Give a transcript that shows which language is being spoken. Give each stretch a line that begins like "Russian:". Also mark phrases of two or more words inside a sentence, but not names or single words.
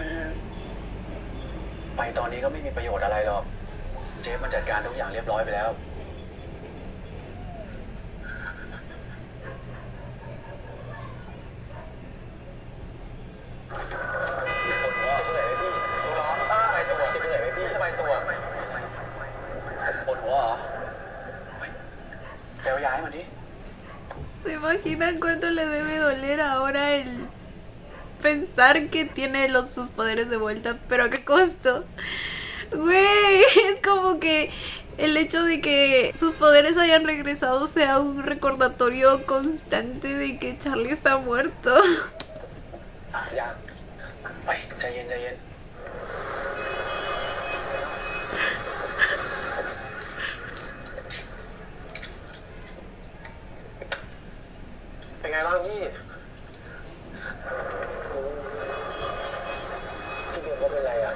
Thai: ไปตอนนี้ก็ไม่มีประโยชน์อะไรหรอก เจฟมันจัดการทุกอย่างเรียบร้อยไปแล้ว ปวดหัวเหรอเฮ้ยไปเอายาให้มันดิ
Spanish: ¿Se imaginan cuánto le debe doler ahora el pensar que tiene sus poderes de vuelta? ¿Pero a qué costo? Güey, es como que el hecho de que sus poderes hayan regresado sea un recordatorio constante de que Charlie está muerto.
Thai: ยัง ไปใจเย็นใจเย็น เป็นไงบ้างพี่พี่เบฟเขาเป็นไรอ่ะ